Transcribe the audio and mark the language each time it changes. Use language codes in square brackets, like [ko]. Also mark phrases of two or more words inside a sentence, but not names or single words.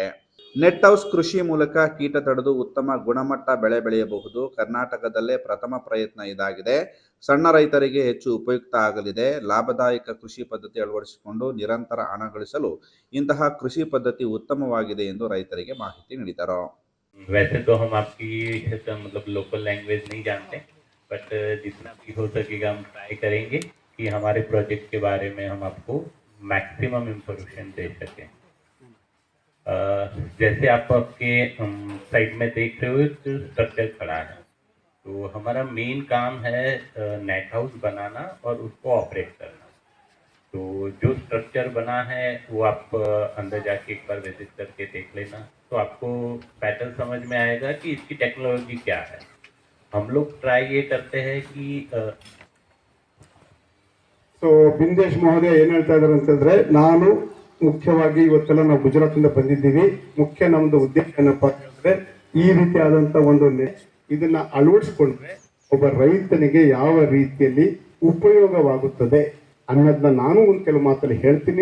[en] net house [kn] ಕೃಷಿ ಮೂಲಕ ಕೀಟ ತಡೆದು ಉತ್ತಮ ಗುಣಮಟ್ಟ ಬೆಳೆ ಬೆಳೆಯಬಹುದು. ಕರ್ನಾಟಕದಲ್ಲೇ ಪ್ರಥಮ ಪ್ರಯತ್ನ ಇದಾಗಿದೆ. ಸಣ್ಣ ರೈತರಿಗೆ ಹೆಚ್ಚು ಉಪಯುಕ್ತ ಆಗಲಿದೆ. ಲಾಭದಾಯಕ ಕೃಷಿ ಪದ್ಧತಿ ಅಳವಡಿಸಿಕೊಂಡು ನಿರಂತರ ಹಣ ಗಳಿಸಲು ಇಂತಹ ಕೃಷಿ ಪದ್ಧತಿ ಉತ್ತಮವಾಗಿದೆ ಎಂದು ರೈತರಿಗೆ ಮಾಹಿತಿ ನೀಡಿದರು. [hi] वैसे तो हम आपकी मतलब [en] local language [hi] नहीं जानते, बट जितना भी हो सकेगा हम ट्राई करेंगे कि हमारे प्रोजेक्ट के बारे में हम आपको [en] maximum information [hi] दे सकें। जैसे आप आपके साइड में देख रहे हो एक स्ट्रक्चर खड़ा है, तो हमारा मेन काम है [en] net house [hi] बनाना और उसको ऑपरेट करना। तो जो स्ट्रक्चर बना है वो आप अंदर जाके एक बार विजिट करके देख लेना, तो आपको पैटर्न समझ में आएगा कि इसकी टेक्नोलॉजी क्या है। हम लोग ट्राई ये करते हैं कि [kn] ಬಿಂದೇಶ್ ಮಹೋದಯ ಏನು ಹೇಳ್ತಾ ಇದ್ದಾರೆ ಅಂತಂದ್ರೆ, ನಾನು ಮುಖ್ಯವಾಗಿ ಇವತ್ತೆಲ್ಲ ನಾವು ಗುಜರಾತಿಂದ ಬಂದಿದ್ದೀವಿ. ಮುಖ್ಯ ನಮ್ದು ಉದ್ದೇಶ ಏನಪ್ಪ ಅಂತಂದ್ರೆ, ಈ ರೀತಿಯಾದಂತ ಒಂದು ಇದನ್ನ ಅಳವಡಿಸಿಕೊಂಡ್ರೆ ಒಬ್ಬ ರೈತನಿಗೆ ಯಾವ ರೀತಿಯಲ್ಲಿ ಉಪಯೋಗವಾಗುತ್ತದೆ ಅನ್ನೋದನ್ನ ನಾನು ಒಂದು ಕೆಲವು ಮಾತಲ್ಲಿ ಹೇಳ್ತೀನಿ.